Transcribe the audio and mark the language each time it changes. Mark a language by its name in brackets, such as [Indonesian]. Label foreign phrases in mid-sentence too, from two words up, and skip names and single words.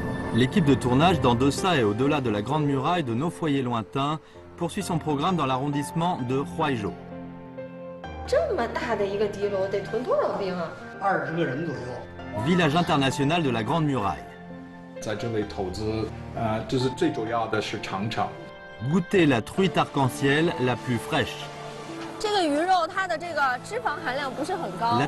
[French] L'équipe de tournage d'En deçà et au-delà de la Grande Muraille de Nos foyers lointains poursuit son programme dans l'arrondissement de Huaizhou. [Chinese] 这么大的一个敌楼得囤多少兵啊？20个人左右。 [French] Village international de la Grande Muraille. [Chinese] 在这里投资，就是最主要的是长城。 [French] Goûtez la truite arc-en-ciel la plus fraîche. [Chinese] 这个鱼肉它的这个脂肪含量不是很高。